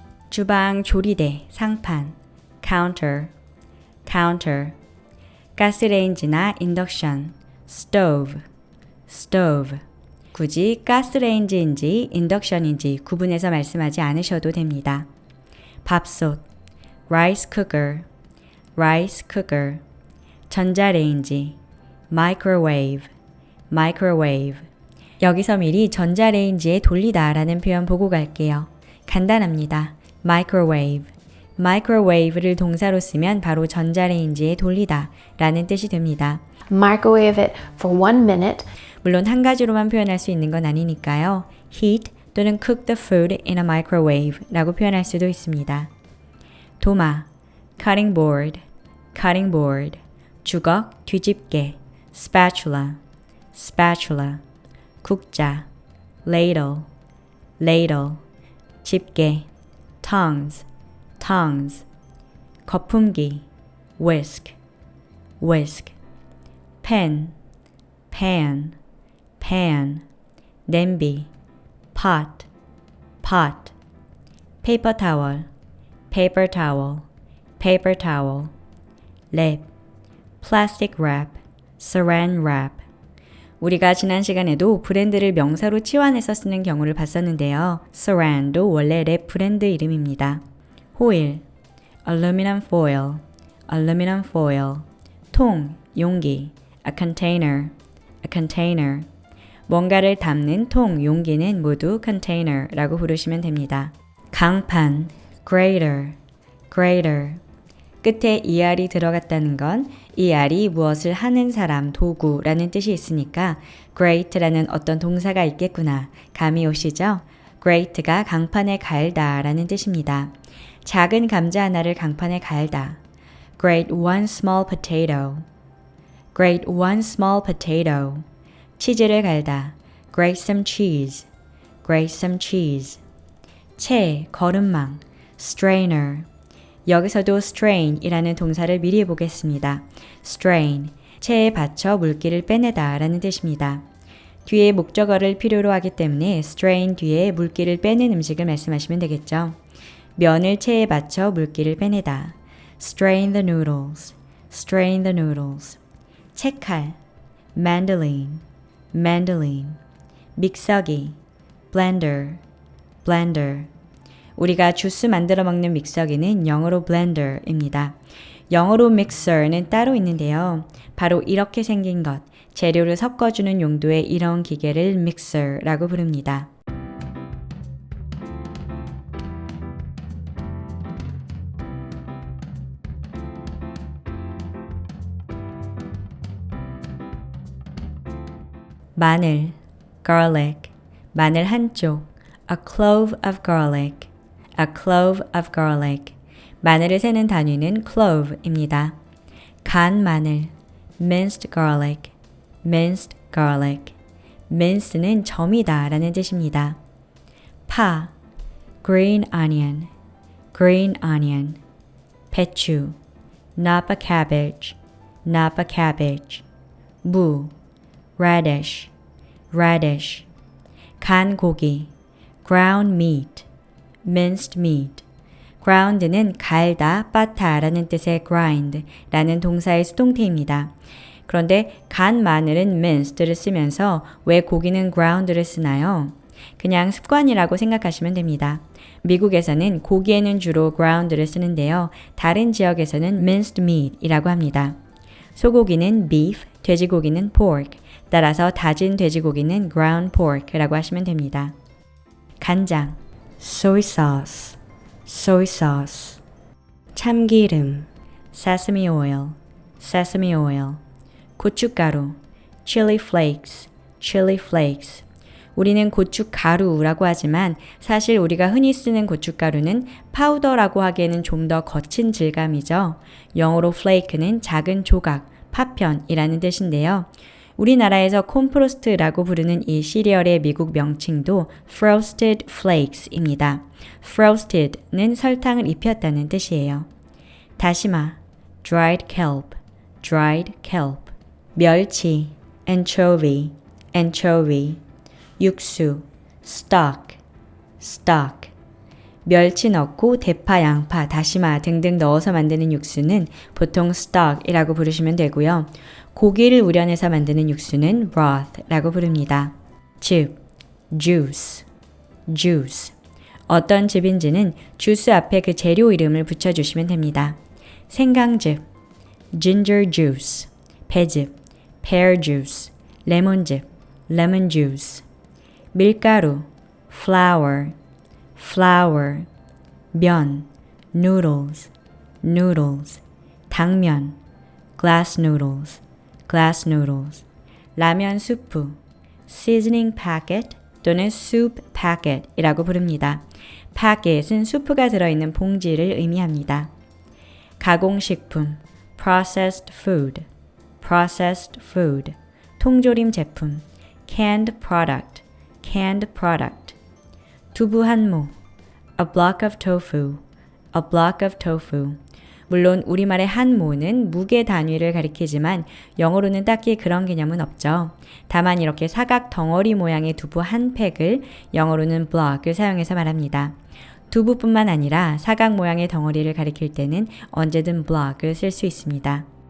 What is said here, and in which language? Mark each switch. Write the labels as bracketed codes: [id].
[ko] 주방 조리대, 상판, counter, counter, 가스레인지나 인덕션, stove, stove. 굳이 가스레인지인지 인덕션인지 구분해서 말씀하지 않으셔도 됩니다. [en] 밥솥, rice cooker, rice cooker, 전자레인지, microwave, microwave. [ko] 여기서 미리 전자레인지에 돌리다 라는 표현 보고 갈게요. 간단합니다. microwave. microwave를 동사로 쓰면 바로 전자레인지에 돌리다 라는 뜻이 됩니다. [en] Microwave it for 1 minute. [ko] 물론 한 가지로만 표현할 수 있는 건 아니니까요. [en] heat 또는 cook the food in a microwave [ko] 라고 표현할 수도 있습니다. [en] 도마, cutting board, cutting board. 주걱, 뒤집개, spatula, spatula. 국자, ladle, ladle. 집게, tongs, tongs. 거품기, whisk, whisk. pen, pan, pan. 냄비, pot, pot. paper towel, paper towel, paper towel. 랩, plastic wrap, saran wrap. [ko] 우리가 지난 시간에도 브랜드를 명사로 치환해서 쓰는 경우를 봤었는데요. saran도 원래 랩 브랜드 이름입니다. [en] 호일, aluminum foil, aluminum foil. 통, 용기, a container, a container. [ko] 뭔가를 담는 통, 용기는 모두 container라고 부르시면 됩니다. [en] 강판, grater, grater. [ko] 끝에 ER이 들어갔다는 건 ER이 무엇을 하는 사람, 도구라는 뜻이 있으니까 grate라는 어떤 동사가 있겠구나 감이 오시죠? grate가 강판에 갈다 라는 뜻입니다. 작은 감자 하나를 강판에 갈다. [en] grate one small potato. grate one small potato. [ko] 치즈를 갈다. [en] grate some cheese. grate some cheese. [ko] 채, 거름망, strainer. 여기서도 strain이라는 동사를 미리 보겠습니다. strain, 체에 받쳐 물기를 빼내다 라는 뜻입니다. 뒤에 목적어를 필요로 하기 때문에 strain 뒤에 물기를 빼는 음식을 말씀하시면 되겠죠. 면을 체에 받쳐 물기를 빼내다. [en] strain the noodles, strain the noodles. 채칼, mandolin, mandolin. 믹서기, blender, blender. [ko] 우리가 주스 만들어 먹는 믹서기는 영어로 blender입니다. 영어로 mixer는 따로 있는데요. 바로 이렇게 생긴 것, 재료를 섞어주는 용도의 이런 기계를 mixer라고 부릅니다. [en] 마늘, garlic, [ko] 마늘 한쪽, [en] a clove of garlic. A clove of garlic. [ko] 마늘을 세는 단위는 clove입니다. [en] 간 마늘, minced garlic, minced garlic. [ko] mince는 점이다 라는 뜻입니다. [en] 파, green onion, green onion. 배추, napa cabbage, napa cabbage. 무, radish, radish. 간 고기, ground meat, minced meat. [ko] ground는 갈다, 빻다 라는 뜻의 grind 라는 동사의 수동태입니다. 그런데 간 마늘은 minced를 쓰면서 왜 고기는 ground를 쓰나요? 그냥 습관이라고 생각하시면 됩니다. 미국에서는 고기에는 주로 ground를 쓰는데요. 다른 지역에서는 minced meat이라고 합니다. 소고기는 beef, 돼지고기는 pork. 따라서 다진 돼지고기는 ground pork라고 하시면 됩니다. [en] 간장, soy sauce, soy sauce. 참기름, sesame oil, sesame oil. 고춧가루, chili flakes, chili flakes. [ko] 우리는 고춧가루라고 하지만 사실 우리가 흔히 쓰는 고춧가루는 파우더라고 하기에는 좀 더 거친 질감이죠. 영어로 flake는 작은 조각, 파편이라는 뜻인데요. 우리나라에서 콘프로스트라고 부르는 이 시리얼의 미국 명칭도 frosted flakes입니다. frosted는 설탕을 입혔다는 뜻이에요. [en] 다시마, dried kelp, dried kelp. 멸치, anchovy, anchovy. 육수, stock, stock. [ko] 멸치 넣고 대파, 양파, 다시마 등등 넣어서 만드는 육수는 보통 stock이라고 부르시면 되고요. 고기를 우려내서 만드는 육수는 broth라고 부릅니다. [en] 즙, juice, juice. [ko] 어떤 즙인지는 주스 앞에 그 재료 이름을 붙여주시면 됩니다. [en] 생강즙, ginger juice, 배즙, pear juice, 레몬즙, lemon juice. 밀가루, flour, flour. 면, noodles, noodles. 당면, glass noodles, glass noodles. [ko] 라면 수프, seasoning packet 또는 soup packet이라고 부릅니다. packet은 수프가 들어있는 봉지를 의미합니다. [en] 가공식품, processed food, processed food. 통조림 제품, canned product, canned product. 두부 한 모, a block of tofu, a block of tofu. [ko] 물론 우리말의 한 모는 무게 단위를 가리키지만 영어로는 딱히 그런 개념은 없죠. 다만 이렇게 사각 덩어리 모양의 두부 한 팩을 영어로는 block을 사용해서 말합니다. 두부뿐만 아니라 사각 모양의 덩어리를 가리킬 때는 언제든 block을 쓸 수 있습니다.